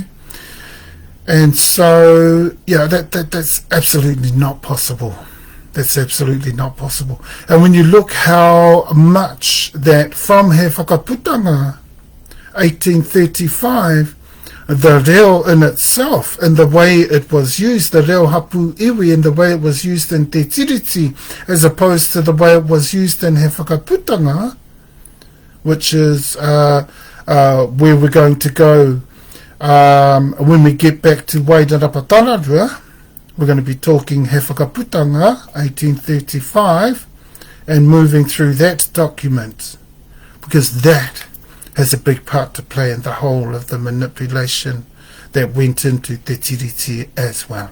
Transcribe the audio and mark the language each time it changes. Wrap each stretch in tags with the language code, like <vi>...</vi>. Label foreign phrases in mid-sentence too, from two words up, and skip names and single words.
<en>And so, yeah, that's absolutely not possible. That's absolutely not possible. And when you look how much that from He Whakaputanga, 1835, the reo in itself, and the way it was used, the reo</en> <mi>hapu iwi,</mi> <en>and the way it was used in Te Tiriti, as opposed to the way it was used in He Whakaputanga, which is where we're going to go when we get back to Wairarapa, we're going to be talking He Whakaputanga, 1835, and moving through that document, because that has a big part to play in the whole of the manipulation that went into Te Tiriti as well.</en>